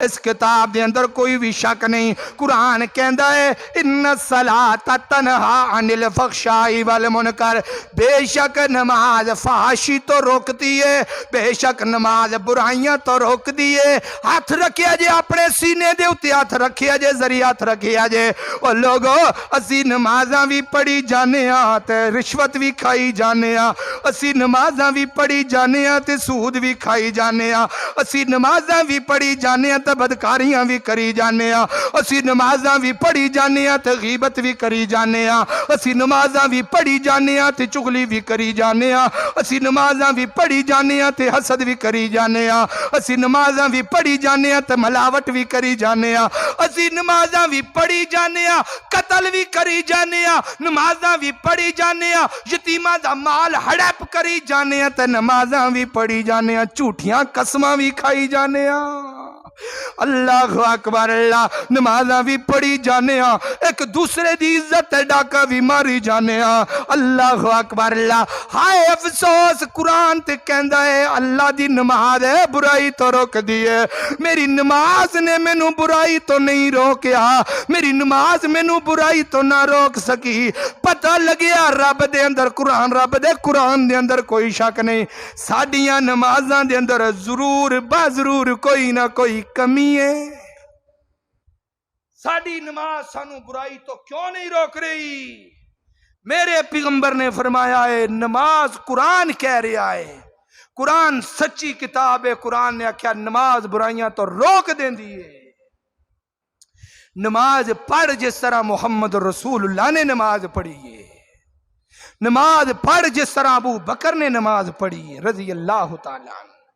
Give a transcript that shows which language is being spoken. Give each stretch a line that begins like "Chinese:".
Punjabi: اس کتاب دے اندر کوئی بھی شک نہیں. قرآن کہندا ہے
Arabic: ان الصلاۃ تنہا عن الفحشاء والمنکر،
Punjabi: بے شک نماز فحاشی تو روکتی ہے، بے شک نماز برائیاں تو روکتی ہے. ہاتھ رکھیا جے اپنے سینے دے اتے، ہاتھ رکھیا جے ذریعہ ہاتھ رکھیا جے. او لوگو اسی نمازاں بھی پڑھی جانے ہاں تے رشوت بھی کھائی جانے ہاں، اسی نمازاں بھی پڑھی جانے ہاں تے سود بھی کھائی جانے ہاں، اسی نمازاں بھی پڑھی جانے ہاں تے بدکاریاں بھی کری جانے ہاں، اسی نمازاں بھی پڑھی جانے ہاں تے غیبت بھی کری جانے ہاں، اسی نمازاں بھی پڑھی جانے ہاں تے چغلی بھی کری جانے ہاں، اسی نمازاں بھی پڑھی جانے ہاں تے حسد بھی کری جانے ہاں، اسی نمازاں بھی پڑھی جانے ہاں تے ملاوٹ بھی کری جانے ہاں، اسی نمازاں بھی پڑھی جانے ہاں قتل بھی کری جانے ہاں، نمازاں بھی پڑھی جانے ہاں یتیماں دا مال ہڑپ کری جانے ہاں تے نمازاں بھی پڑھی جانے ہاں جھوٹیاں قسماں بھی کھائی جانے ہاں. اللہ اکبر اللہ. نمازاں بھی پڑھی جانے ہاں، ایک دوسرے دی عزت ڈاکہ بھی ماری جانے ہاں. اللہ اکبر اللہ. ہائے افسوس قرآن تے کہندا ہے اللہ دی نماز ہے برائی تو روک دیئے. میری نماز نے مینوں برائی تو نہیں روکیا، میری نماز مینوں برائی تو نہ روک سکی. پتہ لگیا رب دے اندر قرآن، رب دے قرآن دے اندر کوئی شک نہیں، ساڈیاں نمازاں دے اندر ضرور ضرور کوئی نہ کوئی کمی ہے. ساڈی نماز سانو برائی تو کیوں نہیں روک رہی؟ میرے پیغمبر نے فرمایا ہے نماز قرآن کہہ رہا ہے، قرآن سچی کتاب ہے. قرآن نے آکھیا نماز برائیاں تو روک دیں دیئے. نماز پڑھ جس طرح محمد رسول اللہ نے نماز پڑھی ہے، نماز پڑھ جس طرح ابو بکر نے نماز پڑھی ہے رضی اللہ تعالیٰ عنہ.